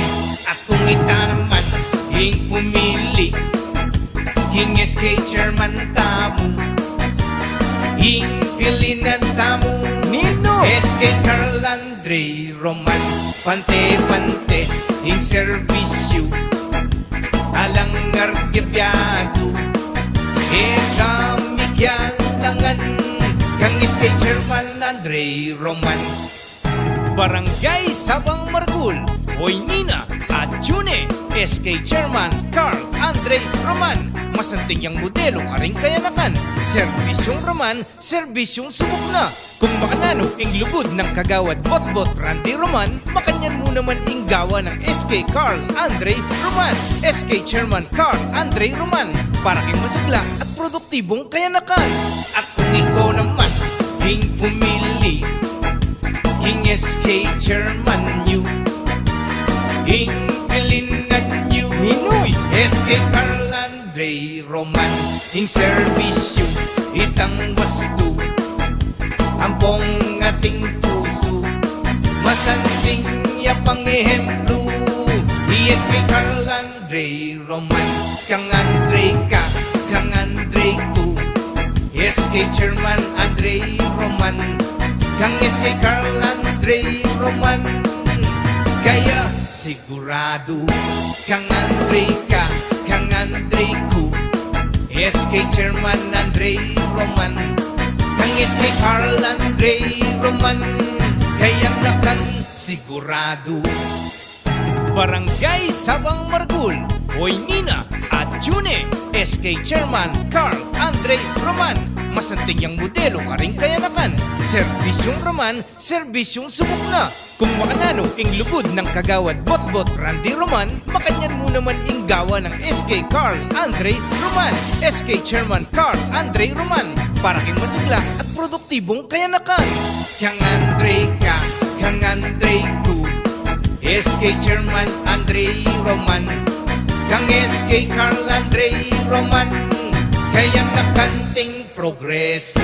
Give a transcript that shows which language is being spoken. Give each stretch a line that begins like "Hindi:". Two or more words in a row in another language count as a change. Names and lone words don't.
Pampanga: At kung ita naman ing pumili, king SK chairman tamo, ing pilinan tamo, Nino? SK KARL Andre Roman, pante-pante ing serbisyo, alang argebyado, kami kyalangan, kang SK chairman Andre Roman. Barangay Sabang Margul, Hoy Nina at June, SK Chairman KARL Andre Roman, masanting yang modelo karing kayanakan.
Filipino: Serbisyong Roman, serbisyong subok na.
Pampanga: Kung makanano ing lubod ng kagawad bot-bot Randy Roman, makanyan mo naman ing gawa ng SK KARL Andre Roman, SK Chairman KARL Andre Roman, para kay masigla at produktibong kayanakan. At kung ikaw naman ing pumili, king SK chairman nyo, ing pilinan nyo, Ninoy? SK KARL Andre Roman, ing serbisyo itang wasto, ampong ating puso, masanting yapang ehemplo, SK KARL Andre Roman, kang Andre ka, kang Andre ko, SK chairman Andre Roman, kang SK KARL Andre Roman, kaya sigurado, kang Andre ka, kang Andre ko, SK chairman Andre Roman, kang SK KARL Andre Roman, kaya nakan sigurado. Barangay Sabang Margul, Hoy Nina at June, SK Chairman KARL Andre Roman, masanting yang modelo karing kayanakan.
Filipino: Serbisyong Roman, serbisyong subok na.
Pampanga: Kung makanano ing lubod ng kagawad bot-bot Randy Roman, makanyan mo naman ing gawa ng SK KARL Andre Roman, SK Chairman KARL Andre Roman, para kay masigla at produktibong kayanakan. Kang Andre ka, kang Andre ko, SK chairman Andre Roman, kang SK KARL Andre Roman, kaya nakanting progreso.